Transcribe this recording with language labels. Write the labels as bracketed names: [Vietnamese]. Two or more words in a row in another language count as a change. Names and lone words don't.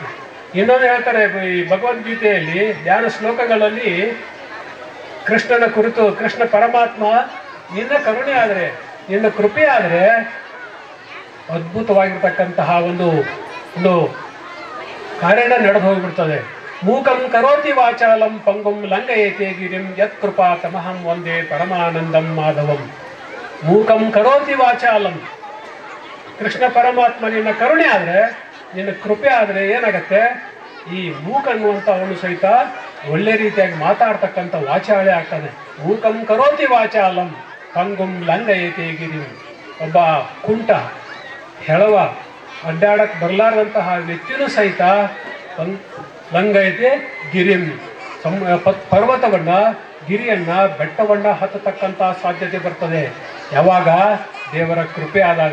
[Kannada] ಇನ್ನೊಂದು ಹೇಳ್ತಾರೆ, ಈ ಭಗವದ್ಗೀತೆಯಲ್ಲಿ ಧ್ಯಾನ ಶ್ಲೋಕಗಳಲ್ಲಿ ಕೃಷ್ಣನ ಕುರಿತು, ಕೃಷ್ಣ ಪರಮಾತ್ಮ ನಿನ್ನ ಕರುಣೆ ಆದರೆ, ನಿನ್ನ ಕೃಪೆ ಆದರೆ ಅದ್ಭುತವಾಗಿರ್ತಕ್ಕಂತಹ ಒಂದು ಕಾರ್ಯನ ನಡೆದು ಹೋಗಿಬಿಡ್ತದೆ. [Sanskrit] ಮೂಕಂ ಕರೋತಿ ವಾಚಾಲಂ ಪಂಗುಂ ಲಂಘಯತೆ ಗಿರಿಂ ಯತ್ ಕೃಪಾ ತಮಹಂ ವಂದೇ ಪರಮಾನಂದಂ ಮಾಧವಂ. ಮೂಕಂ ಕರೋತಿ ವಾಚಾಲಂ, [Kannada] ಕೃಷ್ಣ ಪರಮಾತ್ಮ ನಿನ್ನ ಕರುಣೆ ಆದರೆ, ನಿನ್ನ ಕೃಪೆ ಆದರೆ ಏನಾಗತ್ತೆ, ಈ ಮೂಕ ಅನ್ನುವಂಥ ಅವನು ಸಹಿತ ಒಳ್ಳೆ ರೀತಿಯಾಗಿ ಮಾತಾಡ್ತಕ್ಕಂಥ ವಾಚಾಳೆ ಆಗ್ತಾನೆ. [Sanskrit] ಮೂಕಂ ಕರೋತಿ ವಾಚಾಲಂ ಪಂಗುಂ ಲಂಘಯತೆ ಗಿರಿಂ. [Kannada] ಒಬ್ಬ ಕುಂಟ, ಹೆಳವ, ಅಡ್ಡಾಡಕ್ಕೆ ಬರಲಾರದಂತಹ ವ್ಯಕ್ತಿನೂ ಸಹಿತ [Sanskrit] ಲಂಘಯತೆ ಗಿರಿಂ, [Kannada] ಪರ್ವತವನ್ನ, ಗಿರಿಯನ್ನ, ಬೆಟ್ಟವನ್ನ ಹತ್ತತಕ್ಕಂಥ ಸಾಧ್ಯತೆ ಬರ್ತದೆ ಯಾವಾಗ, ದೇವರ ಕೃಪೆ ಆದಾಗ.